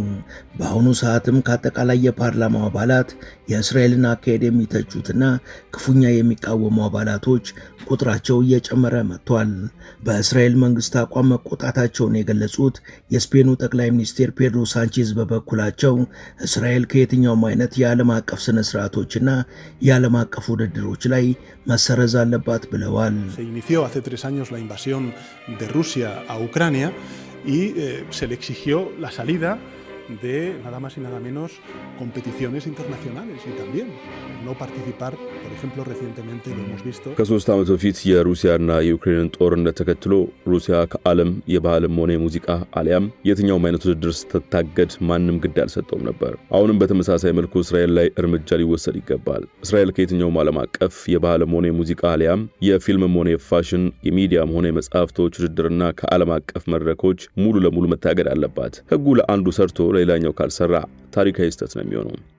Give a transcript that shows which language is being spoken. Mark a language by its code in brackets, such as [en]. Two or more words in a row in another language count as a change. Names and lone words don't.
[am] በአሁኑ ሰዓትም ከአጠቃላይ የፓርላማው አባላት የእስራኤልን አካሄድ የሚተቹትና ክፉኛ የሚቃወሙ አባላቶች ቁጥራቸው እየጨመረ መጥቷል። በእስራኤል መንግስት አቋም መቆጣታቸውን የገለጹት የስፔኑ ጠቅላይ ሚኒስትር ፔድሮ ሳንቼዝ በበኩላቸው እስራኤል ከየትኛውም አይነት የዓለም አቀፍ ስነ ስርዓቶችና የዓለም አቀፍ ውድድሮች ላይ መሰረዝ አለባት ብለዋል። [es] Se inició hace 3 años la invasión de Rusia a Ucrania y se le exigió la salida de nada más y nada menos competiciones internacionales y también no participar, por ejemplo, recientemente lo hemos visto. [am] ከ3 ዓመት በፊት የሩሲያና የዩክሬንን ጦርነት ተከትሎ ሩሲያ ከዓለም የባህልም ሆነ የሙዚቃ አሊያም የትኛውም አይነት ውድድር ስትታገድ ማንም ግድ አልሰጠውም ነበር። አሁንም በተመሳሳይ መልኩ እስራኤል ላይ እርምጃ ሊወሰድ ይገባል። እስራኤል ከየትኛውም ዓለም አቀፍ የባህልም ሆነ የሙዚቃ አሊያም የፊልምም ሆነ የፋሽን የሚዲያም ሆነ የመጽሐፍቶች ውድድርና ከዓለም አቀፍ መድረኮች ሙሉ ለሙሉ መታገድ አለባት። ህጉ ለአንዱ ሰርቶ ሌላኛው ካልሰራ ታሪካዊ ስህተት ነው የሚሆነው።